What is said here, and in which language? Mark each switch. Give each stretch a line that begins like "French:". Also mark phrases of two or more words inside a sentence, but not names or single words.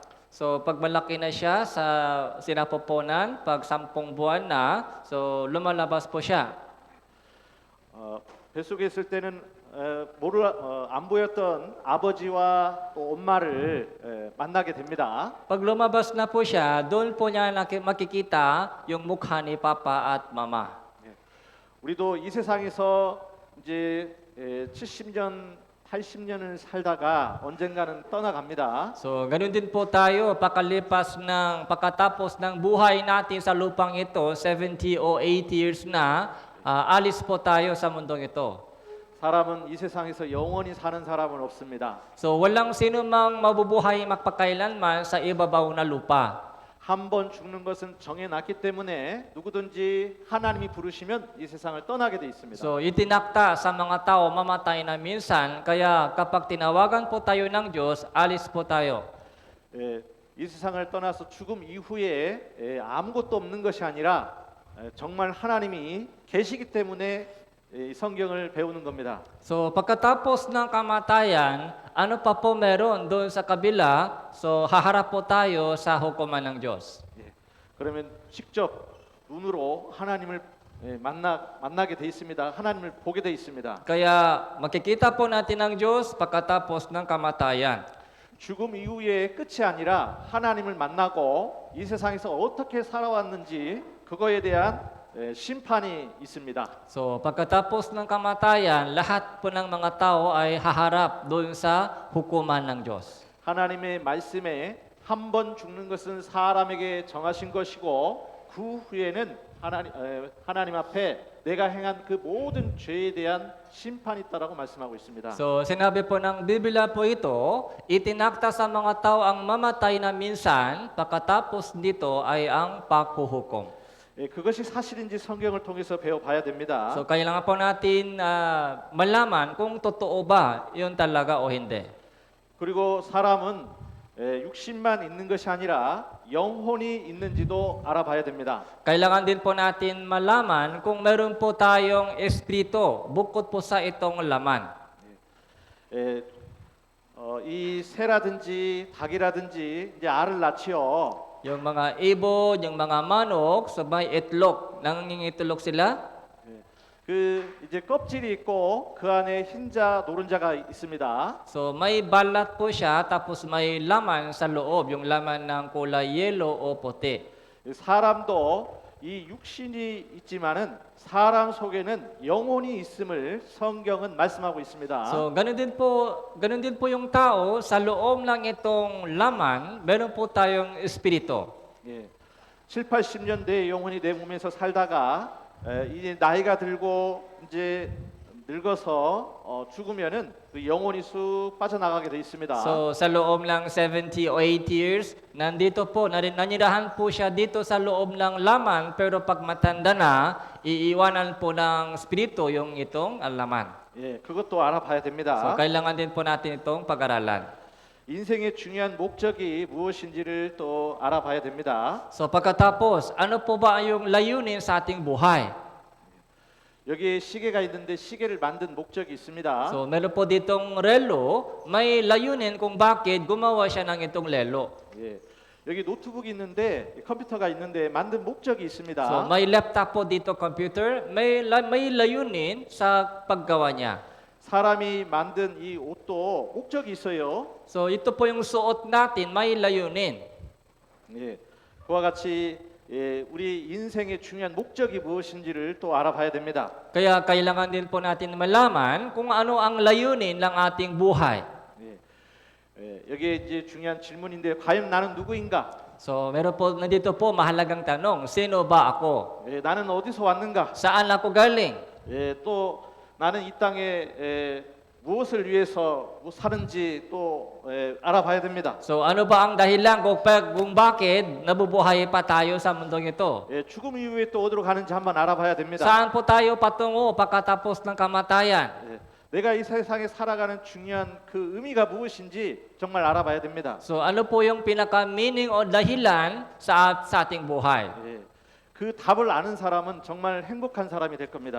Filipino: So pag malaki na siya sa sinapupunan, pag 10 buwan na, so lumalabas po siya.
Korean: 뱃속에 있을 때는 안 보였던 아버지와 또 엄마를 만나게 됩니다.
Filipino: Pag lumabas na po siya, doon po niya makikita yung mukha ni papa at mama.
Korean: 우리도 이 세상에서 이제 70년, 80년을 살다가 언젠가는 떠나갑니다.
Filipino: So ganun din po tayo pagkatapos ng buhay natin sa lupang ito, 70 o 80 years na, alis po tayo sa mundong ito.
Korean: 사람은 이 세상에서 영원히 사는 사람은 없습니다.
Filipino: So walang sino mang mabubuhay magpakailanman sa ibabaw na lupa.
Korean: 한 번 죽는 것은 정해놨기 때문에 누구든지 하나님이 부르시면 이 세상을 떠나게 돼 있습니다.
Filipino: So itinakta sa mga tao mamatay na minsan, kaya kapag tinawagan po tayo ng Diyos, alis po tayo.
Korean: 이 세상을 떠나서 죽음 이후에 아무것도 없는 것이 아니라 정말 하나님이 계시기 때문에 이 성경을 배우는 겁니다.
Filipino: So pagkatapos ng kamatayan, ano pa po meron doon sa kabila? So haharap po tayo sa hukuman ng Diyos.
Korean: 그러면 직접 눈으로 하나님을 만나게 돼 있습니다. 하나님을 보게 돼 있습니다.
Filipino: Kaya makikita po natin ang Diyos pagkatapos ng kamatayan.
Korean: 죽음 이후에 끝이 아니라 하나님을 만나고 이 세상에서 어떻게 살아왔는지 그거에 대한 심판이 있습니다.
Filipino: So pagkatapos ng kamatayan, lahat po ng mga tao ay haharap doon sa hukuman ng Diyos.
Korean: 하나님의 말씀에 한 번 죽는 것은 사람에게 정하신 것이고 그 후에는 하나님 앞에 내가 행한 그 모든 죄에 대한 심판이 있다라고 말씀하고 있습니다.
Filipino: So sinabi po ng Biblia po ito, itinakda sa mga tao ang mamatay na minsan, pagkatapos nito ay ang paghuhukom.
Korean: 그것이 사실인지 성경을 통해서 배워봐야 됩니다.
Filipino: So kailangan po natin malaman kung totoo ba yun talaga o hindi.
Korean: 그리고 사람은 육신만 있는 것이 아니라 영혼이 있는지도 알아봐야 됩니다.
Filipino: Kailangan din po natin malaman kung meron po tayong espiritu bukod po sa itong laman.
Korean: 이 새라든지 닭이라든지 이제 알을 낳지요.
Filipino: Yung mga ibon, yung mga manok, sabay itlog. Nangingitlog sila.
Korean: 그 이제 껍질이 있고 그 안에 흰자 노른자가 있습니다.
Filipino: So may balat po siya, tapos may laman sa loob, yung laman ng kulay yellow o puti.
Korean: 사람도 이 육신이 있지만은 사람 속에는 영혼이 있음을 성경은 말씀하고 있습니다.
Filipino: So ganun din po yung tao, sa loob ng itong laman, meron po tayong espiritu. 7,
Korean: 80년대 영혼이 내 몸에서 살다가 이제 나이가 들고 이제 늙어서 죽으면은 그 영혼이 쑥 빠져나가게 돼 있습니다.
Filipino: So sa loob ng 70 o 80 years, nandito po, nanirahan po siya dito sa loob ng laman, pero pag matanda na, iiwanan po ng espiritu yung itong laman.
Korean: 그것도 알아봐야 됩니다.
Filipino: So kailangan din po natin itong pag-aralan.
Korean: 인생의 중요한 목적이 무엇인지를 또 알아봐야 됩니다.
Filipino: So pagkatapos, ano po ba yung layunin sa ating buhay?
Korean: 여기에 시계가 있는데 시계를 만든 목적이 있습니다.
Filipino: So meron po ditong relo, may layunin kung bakit gumawa siya ng itong lelo.
Korean: 여기 노트북이 있는데 컴퓨터가 있는데 만든 목적이 있습니다.
Filipino: So may laptop po dito, computer, may layunin sa paggawa niya.
Korean: 사람이 만든 이 옷도 목적이 있어요.
Filipino: So ito po yung suot natin, may layunin.
Korean: 예, 그와 같이 우리 인생의 중요한 목적이 무엇인지를 또 알아봐야 됩니다.
Filipino: Kaya kailangan din po natin malaman kung ano ang layunin ng ating buhay.
Korean: 여기에 이제 중요한 질문인데 과연 나는 누구인가?
Filipino: So meron po, nandito po mahalagang tanong, sino ba ako?
Korean: 나는 어디서 왔는가?
Filipino: Saan ako galing?
Korean: 또 나는 이 땅에 무엇을 위해서 사는지 또 알아봐야 됩니다.
Filipino: So ano ba ang dahilan kung bakit nabubuhay pa tayo sa mundong ito?
Korean: 죽음 이후에 또 어디로 가는지 한번 알아봐야 됩니다.
Filipino: Saan po tayo patungo pagkatapos ng kamatayan?
Korean: 내가 이 세상에 살아가는 중요한 그 의미가 무엇인지 정말 알아봐야 됩니다.
Filipino: So ano po yung pinaka-meaning o dahilan sa ating buhay?
Korean: 그 답을 아는 사람은 정말 행복한 사람이 될 겁니다.